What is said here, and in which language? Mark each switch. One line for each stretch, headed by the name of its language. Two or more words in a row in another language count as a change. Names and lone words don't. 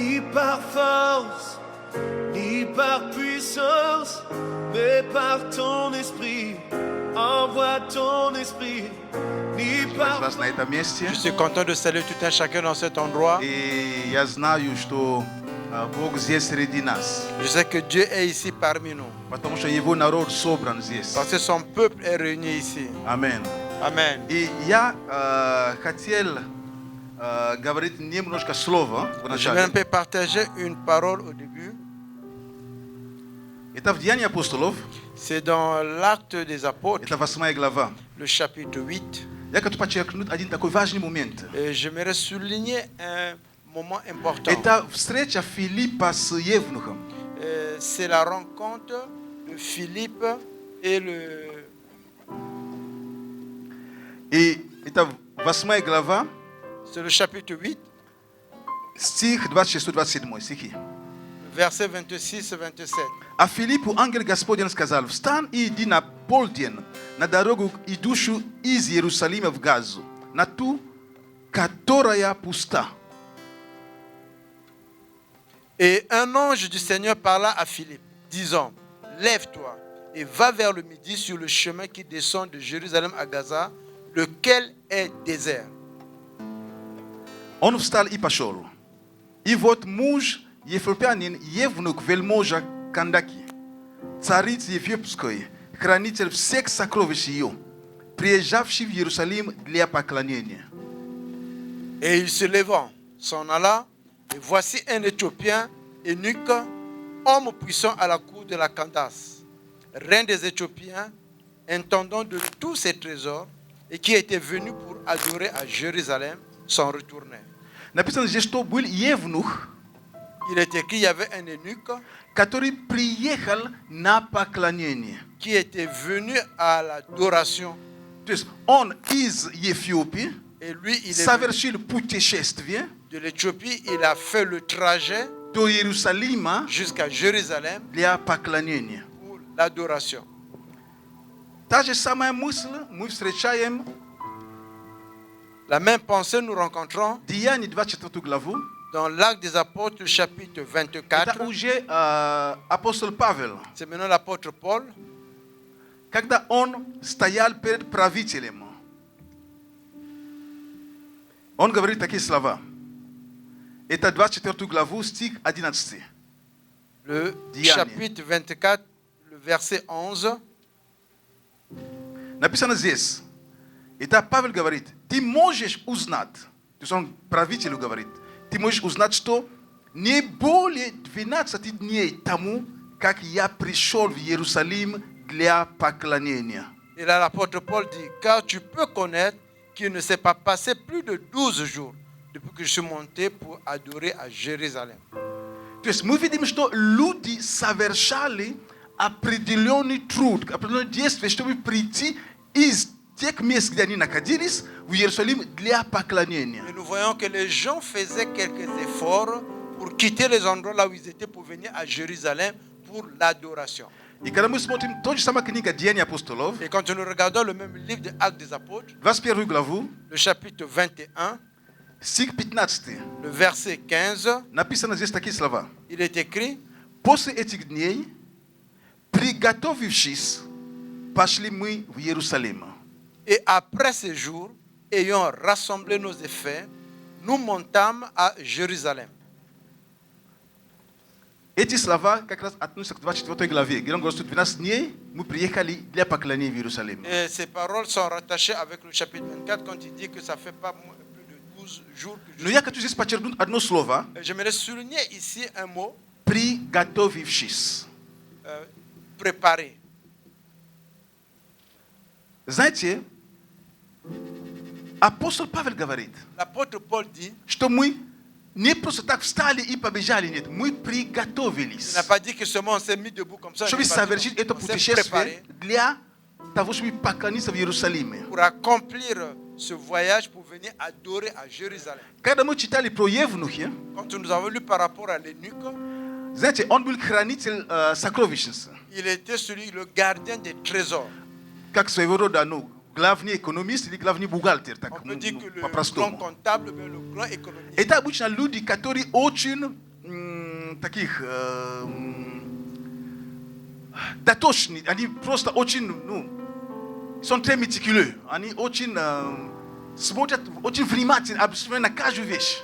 French: par force, ni par puissance, mais par ton esprit. Envoie ton esprit, ni par... Je suis content de saluer tout un chacun dans cet endroit.
Russian: И я знаю, что Бог здесь среди нас.
French: Je sais que Dieu est ici parmi nous.
Russian: Потому что Его народ собран здесь.
French: Parce que son peuple est réuni ici.
Russian: Аминь.
French: Amen.
Russian: И я хотел говорить немножко слова
French: Je vais un
Russian: вначале.
French: peu partager une parole au début.
Russian: Это в Деянии апостолов.
French: C'est dans l'acte des apôtres,
Russian: Это 8 глава.
French: le chapitre 8.
Russian: Я хочу подчеркнуть один такой важный момент.
French: Et j'aimerais souligner un moment important.
Russian: Это встреча Филиппа с Евнухом.
French: C'est la rencontre de Philippe et le...
Russian: И это 8 глава,
French: C'est le chapitre 8,
Russian: стих 26-27 стихи.
French: versets 26 et 27.
Russian: А Филиппу ангел Господень сказал: «Встань и иди на полдень на дорогу, идущую из Иерусалима в Газу, на ту, которая пуста».
French: Et un ange du Seigneur parla à Philippe, disant, lève-toi et va vers le midi sur le chemin qui descend de Jérusalem à Gaza, lequel est désert.
Russian: Он встал и пошел. И вот муж ефиопянин Евнух вельможа Кандаки, царица Ефиопской, хранитель всех сокровищ ее, приезжавший в Иерусалим для поклонения.
French: Et il se levant, s'en alla, et voici un Éthiopien, eunuque, homme puissant à la cour de la Candace, reine des Éthiopiens, intendant de tous ses trésors, et qui était venu pour adorer à Jérusalem, s'en retournait.
Russian: Написано здесь, что был Евнух,
French: Il est écrit, il y avait un eunuque
Russian: который приехал на поклонение.
French: qui était venu à l'adoration.
Russian: То есть он из Ефиопии
French: Et lui, il est venu
Russian: совершил путешествие
French: de l'Éthiopie, il a fait le trajet
Russian: до Иерусалима
French: jusqu'à Jérusalem
Russian: для поклонения.
French: pour l'adoration.
Russian: Та же самая мысль мы встречаем
French: La même pensée nous rencontrons
Russian: в Деянии 24 главу.
French: dans l'Acte des Apôtres, chapitre 24.
Russian: Это уже апостол Павел,
French: C'est maintenant l'apôtre Paul,
Russian: когда он стоял перед правителем. Он говорит такие слова. Это 24 главу, стих 11.
French: le
Russian: Деяния.
French: chapitre 24, le verset 11.
Russian: Написано здесь. Это Павел говорит: ты можешь узнать, то есть он правителю говорит, ты можешь узнать, что не более 12 дней тому, как я пришел в Иерусалим для поклонения.
French: Et là, l'apôtre Paul dit, car tu peux connaître qu'il ne s'est pas passé plus de 12 jours depuis que je suis monté pour adorer à Jérusalem.
Russian: То есть мы видим, что люди совершали определенный труд, определенное действие, чтобы прийти из тех мест, где они находились, в Иерусалим для поклонения.
French: Et nous voyons que les gens faisaient quelques efforts pour quitter les endroits là où ils étaient pour venir à Jérusalem pour l'adoration.
Russian: И когда мы смотрим тот же самая книга Деяний апостолов,
French: Et quand nous regardons le même livre des Actes des Apôtres,
Russian: 21 главу,
French: le chapitre 21,
Russian: стих 15,
French: le verset 15,
Russian: написано здесь такие слова.
French: il est écrit,
Russian: После этих дней, приготовившись, пошли мы в Иерусалим.
French: et après ces jours, ayant rassemblé nos effets, nous montâmes à Jérusalem.
Russian: Эти слова как раз относятся к 24 главе, где он говорит, что 12 дней мы приехали для поклонения в Иерусалим.
French: Et ces paroles sont rattachées avec le chapitre 24 quand il dit que ça fait pas plus de 12 jours que je
Russian: Но я хочу здесь подчеркнуть одно слово.
French: J'aimerais souligner ici un mot,
Russian: Приготовившись.
French: préparer.
Russian: Знаете, апостол Павел говорит,
French: L'apôtre Paul dit,
Russian: что мы не просто так встали и побежали, нет, мы
French: il
Russian: приготовились,
French: n'a pas dit que seulement on s'est mis debout comme ça,
Russian: чтобы
French: il n'a pas dit
Russian: совершить это
French: on s'est
Russian: путешествие
French: préparé
Russian: для того, чтобы поклониться в Иерусалиме.
French: pour accomplir ce voyage pour venir adorer à Jérusalem.
Russian: Когда мы читали про Евнухи,
French: Quand nous avons lu par rapport à l'eunuque,
Russian: знаете, он был хранитель сокровищницы,
French: il était celui, le gardien des trésors.
Russian: как своего рода, ну, главный экономист или главный бухгалтер, так
French: On peut dire que le grand
Russian: по-простому.
French: comptable, mais le grand économiste.
Russian: Это обычно люди, которые очень таких дотошны, они просто очень,
French: ils sont très méticuleux,
Russian: они очень смотрят очень внимательно, абсолютно на каждую вещь.